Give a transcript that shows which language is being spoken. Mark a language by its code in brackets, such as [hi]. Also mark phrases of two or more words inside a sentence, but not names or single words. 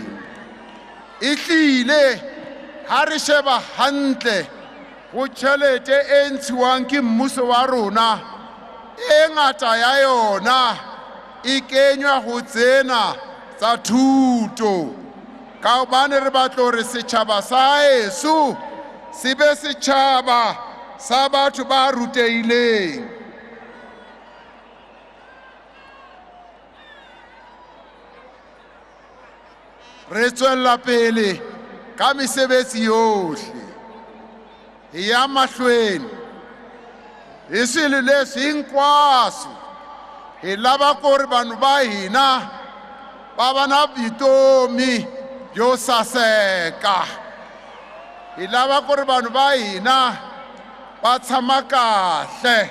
[nso] E tlile ha re sheba hantle go tšhelete e ntshiwang ke mmuso wa rona, e ngata ya yona e kenywa go tsena tsa thuto ka gobane re batla gore setšhaba sa eso se be setšhaba sa batho ba ruteileng. Re tswella pele ka mesebetsi yohle ya mahlweni [ts] hi swilo leswi hinkwaswo hi lava ku ri vanhu va hina va va na vutomi byo saseka. Hi lava ku ri vanhu va hina va tshama kahle.